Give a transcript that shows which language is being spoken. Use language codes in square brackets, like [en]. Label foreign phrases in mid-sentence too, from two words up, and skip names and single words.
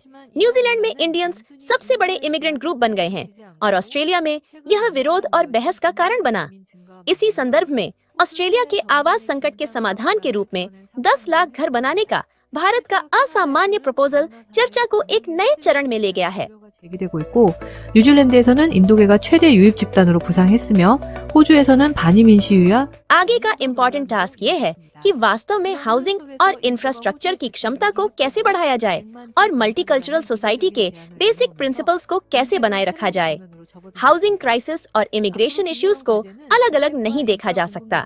[hi] न्यूजीलैंड में इंडियंस सबसे बड़े [en] immigrant group [hi] बन गए हैं और ऑस्ट्रेलिया में यह विरोध और बहस का कारण बना। इसी संदर्भ में ऑस्ट्रेलिया के आवास संकट के समाधान के रूप में 10 लाख घर बनाने का भारत का असामान्य प्रपोजल चर्चा को एक नए चरण में ले गया है। [ko] 제기되고 있고 뉴질랜드에서는 인도계가 최대 유입 집단으로 부상했으며 호주에서는 반이민 시위와 [hi] आगे का [en] important task [hi] ये है कि वास्तव में हाउसिंग और इंफ्रास्ट्रक्चर की क्षमता को कैसे बढ़ाया जाए और [en] multicultural society [hi] के [en] basic principles [hi] को कैसे बनाए रखा जाए। [en] housing crisis [hi] और [en] immigration issues [hi] को अलग अलग नहीं देखा जा सकता।